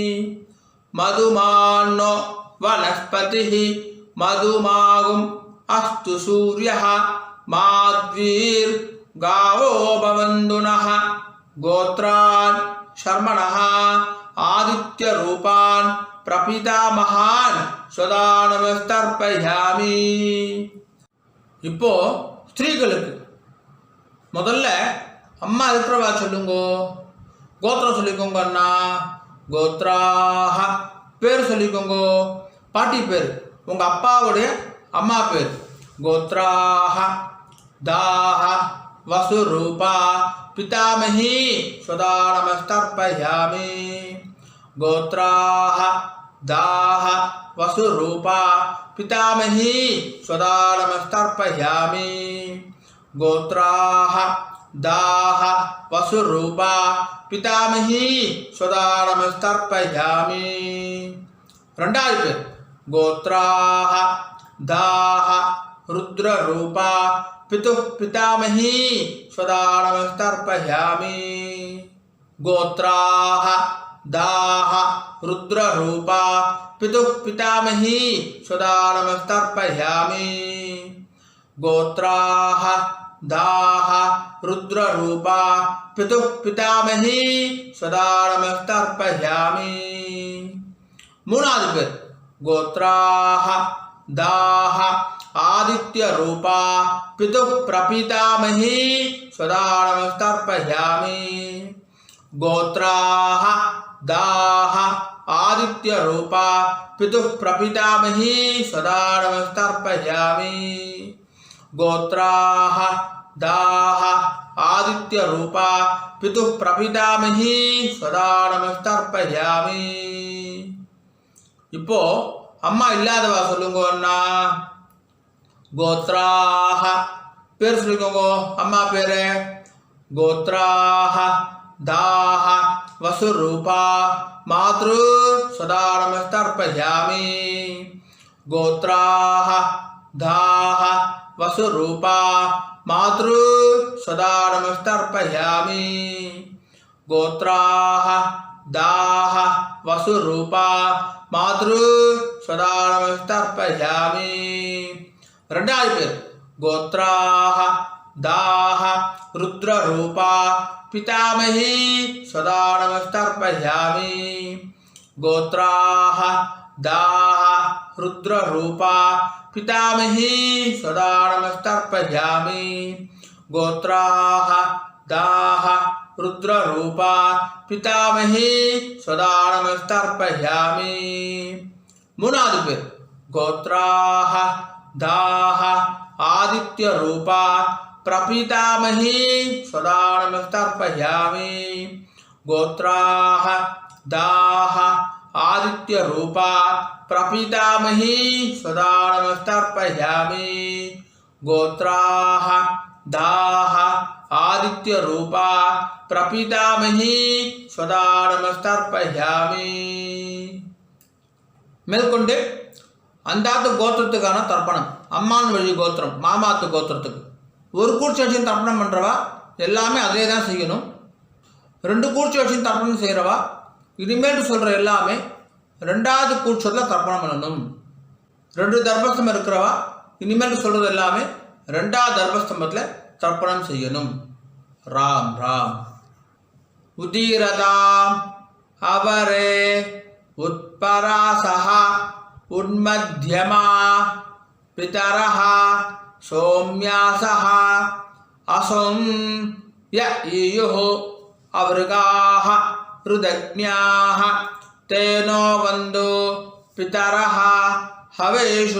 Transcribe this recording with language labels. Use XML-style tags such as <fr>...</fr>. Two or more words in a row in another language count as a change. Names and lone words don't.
<sa>मधुमान्नो वनस्पतिः मधुमागुम् अस्तु सूर्यः माध्वीर्गावो भवन्तु नः. गोत्रान् शर्मणः आदित्य रूपान् प्रपितामहान् स्वदानमस्तर्पयामि.</sa> <ta>இப்போ ஸ்திரீகளுக்கு முதல்ல அம்மா இருக்கிறவா சொல்லுங்க. கோத்திரம் சொல்லிக்கோங்க அண்ணா. கோத்ராஹ பேர் சொல்லிக்கோங்க. பாட்டி பேர் உங்கள் அப்பாவுடைய அம்மா பேர்.</ta> <sa>गोत्राः दाः वसुरूपा पितामही स्वदानमस्तर्पयामि. गोत्राः दाः वसुरूपा पितामही स्वदानमस्तर्पयामि. गोत्राः दाः वसुरूपा पितामही स्वदानमस्तर्पयामि</sa> <ta>ரெண்டாவது பேர்</ta> <sa>गोत्राः दाः रुद्ररूपा पितुः पितामही स्वदानमस्तर्पयामि गोत्राः दाः रुद्ररूपा पितुः पितामही स्वदानमस्तर्पयामि गोत्राः दाः रुद्ररूपा पितुः पितामही स्वदानमस्तर्पयामि மூணாவது பேர் गोत्राः दाः आदित्यरूपा पितुः प्रपितामही स्वदानमस्तर्पयामि गोत्राः दाः आदित्यरूपा पितुः प्रपितामही स्वदानमस्तर्पयामि गोत्राः दाः आदित्यरूपा पितुः प्रपितामही स्वदानमस्तर्पयामि</sa> <ta>இப்போ அம்மா இல்லாதவா சொல்லுங்கன்னா</ta> <sa>கோத்ராஹ</sa> <ta>பேர் சொல்லுங்க அம்மா பேரு</ta> <sa>गोत्राः दाः वसुरूपा मातृ स्वदानमस्तर्पयामि गोत्राः दाः वसुरूपा मातृ स्वदानमस्तर्पयामि गोत्राः दाः वसुरूपा मातृ स्वदानमस्तर्पयामि</sa> <ta>ரெண்டாவது பேர்</ta> <sa>गोत्राः दाः रुद्ररूपा पितामही स्वदानमस्तर्पयामि गोत्राः दाः रुद्ररूपा पितामही स्वदानमस्तर्पयामि गोत्राः दाः रुद्ररूपा पितामही स्वदानमस्तर्पयामि மூணாவது பேர் गोत्राः दाः आदित्यरूपा प्रपितामही स्वदानमस्तर्पयामि गोत्राः दाः आदित्यरूपा प्रपितामही स्वदानमस्तर्पयामि गोत्राः दाः आदित्यरूपा प्रपितामही स्वदानमस्तर्पयामि</sa> <ta>மேற்கொண்டு அந்தாத்து கோத்திரத்துக்கான தர்ப்பணம் அம்மான் வழி கோத்திரம் மாமாத்து கோத்திரத்துக்கு ஒரு கூர்ச்சி வச்சு தர்ப்பணம் பண்ணுறவா எல்லாமே அதே தான் செய்யணும். ரெண்டு கூர்ச்சி வச்சு தர்ப்பணம் செய்கிறவா இனிமேல் சொல்கிற எல்லாமே ரெண்டாவது கூர்ச்சத்தில் தர்ப்பணம் பண்ணணும். ரெண்டு தர்பஸ்தம்பம் இருக்கிறவா இனிமேல் சொல்கிறது எல்லாமே ரெண்டாவது தர்பஸ்தம்பத்தில் தர்ப்பணம் செய்யணும். ராம் ராம்.</ta> <sa>उदीरताम् अवरे उत्परासः उन्मध्यमा पितरः सौम्यासः असुं य ईयुः अवृगाः रुदग्न्याः तेनो वन्दो पितरः हवेषु.</sa>